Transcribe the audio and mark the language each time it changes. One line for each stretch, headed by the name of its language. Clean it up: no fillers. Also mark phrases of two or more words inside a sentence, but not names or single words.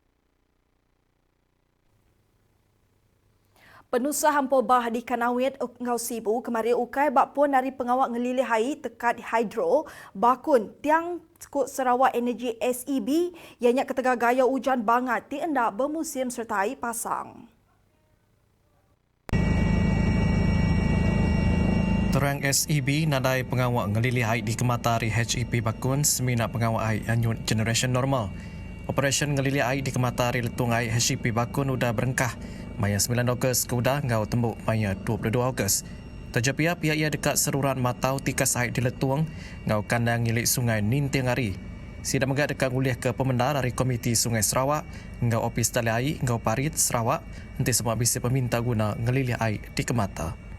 Iban: Penusah Hampobah di Kanawit Ngau Sibu kemarin ukai bakpun dari pengawal ngelilih hai tekat hidro bakun tiang Skut Sarawak Energy SEB yang ketegak gaya hujan bangat di endak bermusim sertai pasang. Terang SEB nadai pengawal ngelilih hai di kematari HEP bakun semina pengawal hai unit generation normal. Operasi ngelilih ai di kematari letung ai HEP bakun udah berengkah. Maya 9 Ogos ke udah ngau tembuk maya 22 Ogos. Terjepia pihak ia dekat seruran matau tikas air di letuang ngau kandang milik sungai Nintiang Ari. Sida megak dekat nguliah ke pemendar dari Komiti Sungai Sarawak ngau opis tali air ngau parit Sarawak nanti semua bisa peminta guna ngelilih air di kemata.